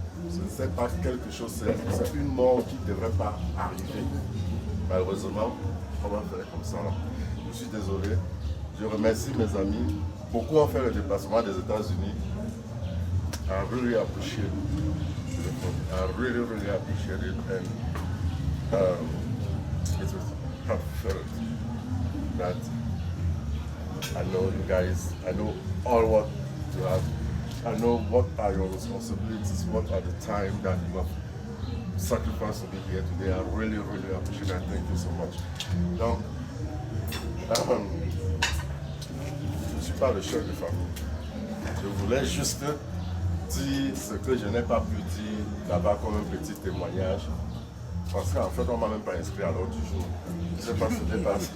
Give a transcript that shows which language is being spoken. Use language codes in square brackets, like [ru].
[fr] Ce n'est pas quelque chose, c'est une mort qui ne devrait pas arriver. Malheureusement, on va faire comme ça. Je suis désolé. Je remercie mes amis. Beaucoup ont fait le déplacement des États-Unis. [en] I really appreciate it. I really appreciate it. And it was heartfelt that I know you guys, I know all what you have. I know what are your responsibilities, what are the time that you have sacrificed to be here today. I really appreciate it. Thank you so much. [fr] Donc, je ne suis pas le chef de famille. Je voulais juste dire ce que je n'ai pas pu dire là-bas comme un petit témoignage. Parce qu'en fait, on ne m'a même pas inscrit à l'ordre du jour. Je ne sais pas si c'était pas.